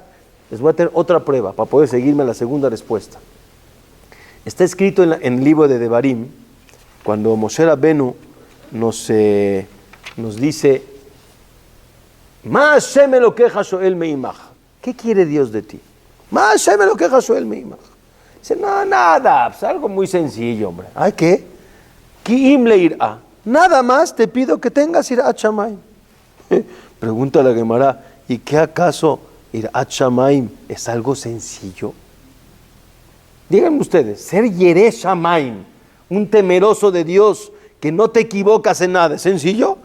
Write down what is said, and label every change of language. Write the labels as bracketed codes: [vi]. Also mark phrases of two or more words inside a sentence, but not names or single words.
[es] Les voy a tener otra prueba para poder seguirme a la segunda respuesta. Está escrito en el libro de Devarim, cuando Moshe Rabbeinu nos dice, [he] מה השם אלוקיך שואל מעמך. [es] ¿Qué quiere Dios de ti? [he] מה השם אלוקיך שואל מעמך. [es] Dice, no, nada, pues algo muy sencillo, hombre. ¿Ay, qué? [he] כי אם ליראה. [es] Nada más te pido que tengas [he] יראת שמים. [es] Pregunta la Gemara, ¿y qué acaso [he] יראת שמים [es] es algo sencillo? Díganme ustedes, ser [he] ירא שמים, [es] un temeroso de Dios, que no te equivocas en nada, ¿es sencillo?